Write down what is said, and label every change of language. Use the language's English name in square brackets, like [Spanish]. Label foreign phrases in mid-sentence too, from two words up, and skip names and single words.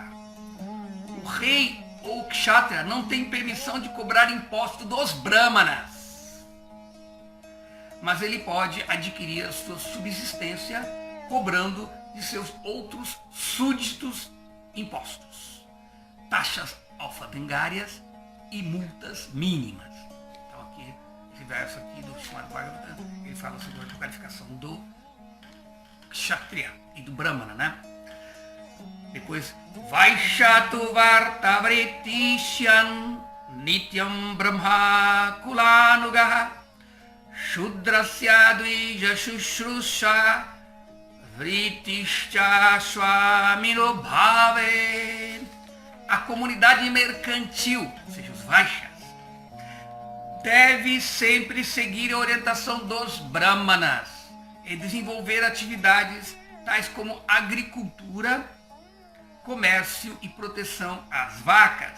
[Portuguese] O rei ou o Kshatriya não tem permissão de cobrar imposto dos Brahmanas, mas ele pode adquirir a sua subsistência cobrando de seus outros súditos impostos, taxas alfandegárias e multas mínimas. Então aqui, esse verso aqui do Srimad Bhagavatam, ele fala sobre a qualificação do Kshatriya e do Brahmana, né? Depois, [Sanskrit] वैशतु वर्तवृतिश्यम् नित्यम् ब्रह्म कुलानुगह शूद्रस्य द्विज शुश्रूषा वृतिश्च स्वामिनो भवे. [Portuguese] A comunidade mercantil, ou seja, os Vaishyas, deve sempre seguir a orientação dos Brahmanas e desenvolver atividades tais como agricultura, comércio e proteção às vacas.